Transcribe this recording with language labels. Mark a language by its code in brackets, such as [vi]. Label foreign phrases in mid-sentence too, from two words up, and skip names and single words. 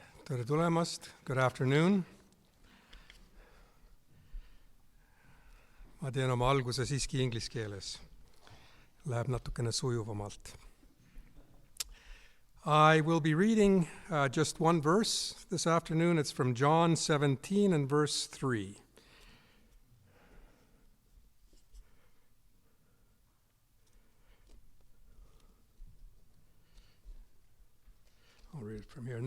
[et] tere tulemast, [en] good afternoon. [et] Ma teen oma alguse siiski inglise keeles. Läheb natukene sujuvamalt. [en] I will be reading just one verse this afternoon. It's from John 17 and verse 3. I'll read it from here.